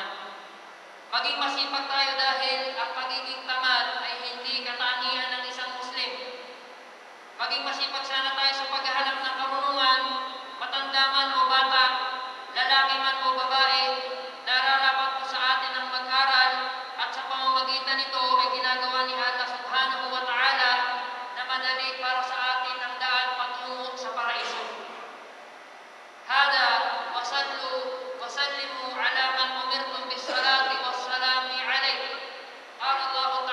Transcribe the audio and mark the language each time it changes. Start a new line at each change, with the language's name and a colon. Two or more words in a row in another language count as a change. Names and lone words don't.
Filipino: Maging masipag tayo dahil ang pagiging tamad ay hindi katangian ng isang Muslim. Maging masipag sana tayo sa paghahanap ng karunungan, matanda man o bata, lalaki man o babae, nararapat po sa atin ang mag-aral at sa pamamagitan nito ay ginagawa ni Allah
Arabic: سبحانه وتعالى
Filipino: na madali para sa atin ang daan patungo sa paraiso.
Arabic: هذا وصلوا وسلموا على من أمرتم بالصلاة والسلام عليه. قال الله